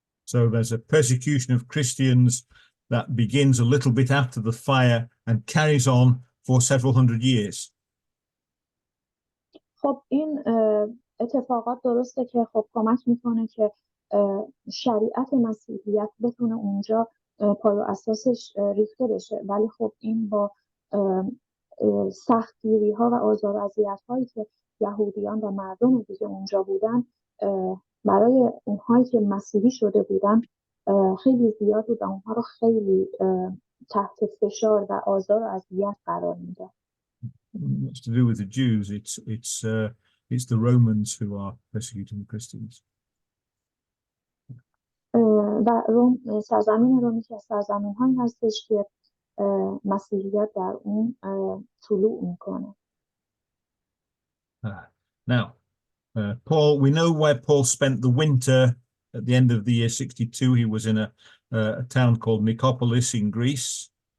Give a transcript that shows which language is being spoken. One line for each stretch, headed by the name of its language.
English: So there's a persecution of Christians that begins a little bit after the fire and carries on for several hundred years.
Persian: خب این اتفاقات درسته که خب کمک میکنه که شریعت مسیحیت بتونه اونجا پای و اساسش ریخته بشه، ولی خب این با سختگیری ها و آزار و اذیت هایی که یهودیان و مردم دیگه اونجا بودن برای اونهایی که مسیحی شده بودن خیلی زیاد بود و اونها رو خیلی تحت فشار و آزار و اذیت قرار میداد.
English: What's to do with the Jews? It's the Romans who are persecuting the Christians.
Persian: و روم سرزمین رومی که از سرزمین‌هایی هستش که مسیحیت در اون طلوع میکنه.
English: Now, Paul, we know where Paul spent the winter at the end of the year 62. He was in a town called Nicopolis in Greece.